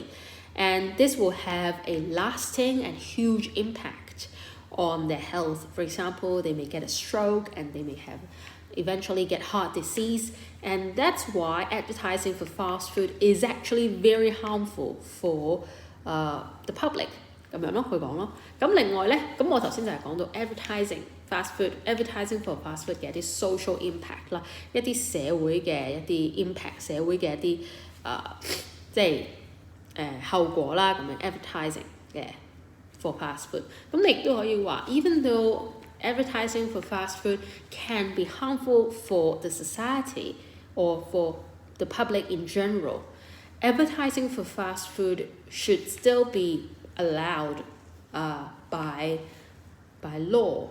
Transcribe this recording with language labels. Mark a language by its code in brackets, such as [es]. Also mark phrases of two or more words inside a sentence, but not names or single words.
[en] And this will have a lasting and huge impact on their health. For example, they may get a stroke and they may eventually get heart disease, and that's why advertising for fast food is actually very harmful for the public [yue] 咁樣咯，佢講咯。咁另外咧，咁我頭先就係講到 [en] advertising for fast food [yue] 嘅一啲 [en] social impact [yue] 啦，一啲社會嘅一啲 impact， 社會嘅一啲即係後果啦咁樣 advertising 嘅 [en] for fast food。 [yue] 咁你亦都可以話 [en] even though advertising for fast food can be harmful for the society or for the public in general, advertising for fast food should still be allowed by by law.